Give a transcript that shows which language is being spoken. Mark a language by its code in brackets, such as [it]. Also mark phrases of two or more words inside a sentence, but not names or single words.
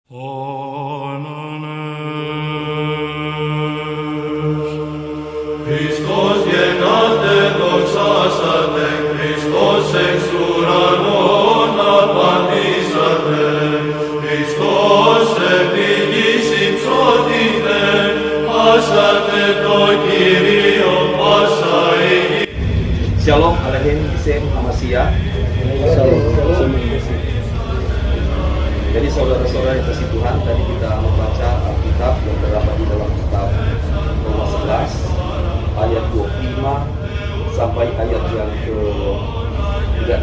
[el] Christos γεννάται δοξάσατε, Χριστός εξ ουρανών απαντήσατε, Χριστός επί γης υψώθητε, άσατε το Κύριο πάσα η γη. [he] שלום עליכם בשם המשיח. [id] Jadi saudara-saudara yang kasih Tuhan, tadi kita membaca Alkitab yang terdapat di dalam kitab Roma 11 ayat 25 sampai ayat yang ke-36.